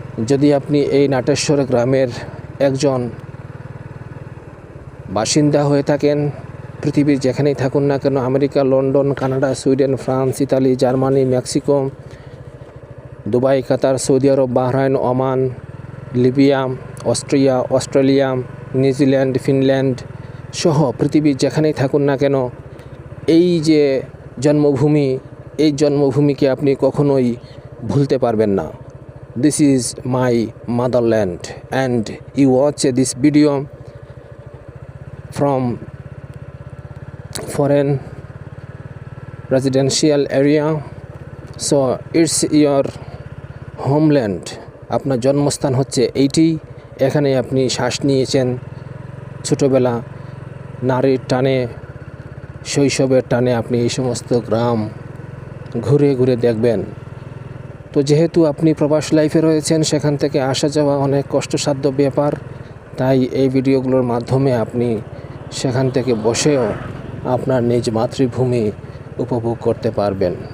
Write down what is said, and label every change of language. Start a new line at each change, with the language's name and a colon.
Bangla: যদি আপনি এই নাটেশ্বর গ্রামের একজন বাসিন্দা হয়ে থাকেন, পৃথিবীর যেখানেই থাকুন না কেন, America, London, Canada, Sweden, France, Italy, Germany, Mexico, Dubai, কাতার, সৌদি আরব, Bahrain, Oman, Libya, Austria, Australia, New Zealand, Finland সহ পৃথিবীর যেখানেই থাকুন না কেন, এই যে জন্মভূমি, এই জন্মভূমিকে আপনি কখনোই ভুলতে পারবেন না।
English: This is my motherland, and you watch this video from foreign residential area, so it's your homeland.
Bangla: আপনার জন্মস্থান হচ্ছে এইটি, এখানে আপনি শ্বাস নিয়েছেন ছোটোবেলা, নারীর টানে, শৈশবের টানে আপনি এই সমস্ত গ্রাম ঘুরে ঘুরে দেখবেন। তো যেহেতু আপনি প্রবাস লাইফে রয়েছেন, সেখান থেকে আসা যাওয়া অনেক কষ্টসাধ্য ব্যাপার, তাই এই ভিডিওগুলোর মাধ্যমে আপনি সেখান থেকে বসেও আপনার নিজ মাতৃভূমি উপভোগ করতে পারবেন।